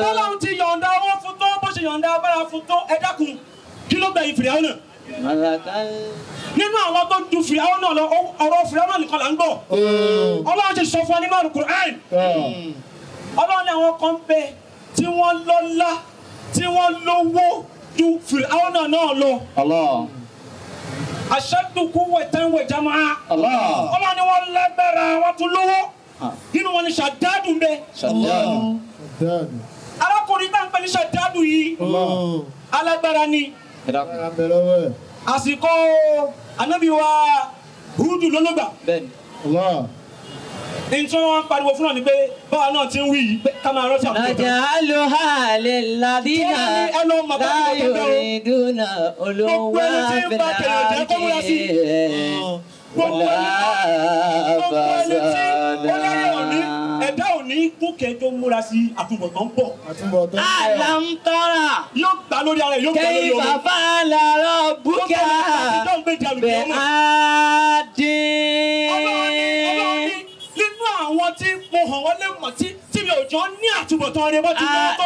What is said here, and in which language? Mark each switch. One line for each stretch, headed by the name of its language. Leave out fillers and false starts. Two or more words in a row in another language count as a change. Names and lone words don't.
Yoruba: Ọlọ́run ti yọ̀ǹda owó fún tó bó ṣe yọ̀ǹda agbára fún tó ẹ dákun kí ló gbẹ̀yìn Fíráúnà. nínú àwọn tó ju Fíráúnà lọ ọ̀rọ̀ Fíráúnà nìkan là ń gbọ́. Ọlọ́run ti sọ fún wa nínú Al-Qur'an. Ọlọ́run ní àwọn kan bẹ tí wọ́n lọ́lá tí wọ́n lówó ju Fíráúnà náà lọ.
Arabic: أشد قوة وجمعا.
Yoruba: Ọlọ́run ní wọ́n lágbára wọ́n tún lówó. Nínú wọn ni Ṣàdádù ń bẹ. Arákùnrin tá ń pè ní Ṣàdádù yìí alágbára ni. Àsìkò Ànábì wa Húdù lọ́lọ́gbà. Ní tí wọ́n pariwo fún náà ni pé báwa náà ti ń wí yìí pé ká máa rántí àwọn ọ̀dọ́.
Arabic: نجعلها للذين لا يريدون علوا في الأرض ولا فسادا.
Yoruba: Ẹ̀dá ò ní gúnkẹ́ tó múra sí àtúbọ̀tán ń bọ̀.
Arabic: ألم تر
Yoruba: Yóò gbà lórí ara ẹ̀ yóò gbà lórí omi.
Arabic: كيف فعل ربك بعاد.
Yoruba: Nínú àwọn tí mo hàn wọ́n lé mọ̀ tí mi ò jọ ní àtúbọ̀tán rẹ̀ bọ́ ti lọ́wọ́ tó.